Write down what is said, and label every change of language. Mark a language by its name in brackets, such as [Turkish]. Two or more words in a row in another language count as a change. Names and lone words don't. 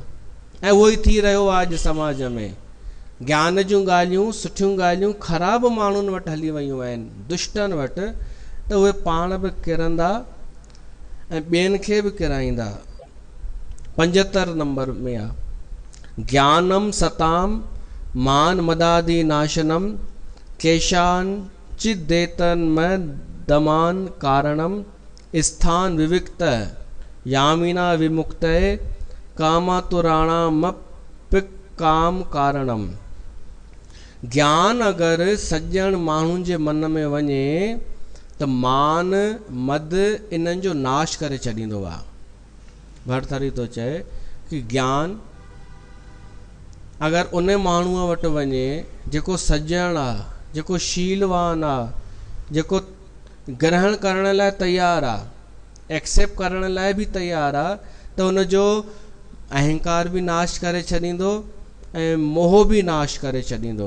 [Sindhi] ऐं उहो ई थी रहियो आहे अॼु समाज में। ज्ञान जूं ॻाल्हियूं, सुठियूं ॻाल्हियूं ख़राब माण्हुनि वटि हली वियूं आहिनि, दुष्टनि वटि, त उहे पाण बि किरंदा ऐं ॿियनि खे बि किराईंदा। 75 नंबर में आहे, [Sanskrit] ज्ञानम सताम मान मदादि नाशनम केशान चिदेतन में दमान कारणम स्थान विविक्त यामिना विमुक्त कामातुराणाम काम कारणम। [Sindhi] ज्ञान अगरि सज्जन माण्हुनि जे मन में वञे त मान मद इन्हनि जो नाश करे छॾींदो आहे। भरथरी थो चए कि ज्ञान अगरि उन माण्हूअ वटि वञे जेको सज्जन आहे, जेको शीलवान आहे, जेको ग्रहण करण लाइ तयारु आहे, एक्सेप्ट करण लाइ बि तयारु आहे, त उनजो अहंकार बि नाश करे छॾींदो ऐं मोह बि नाश करे छॾींदो।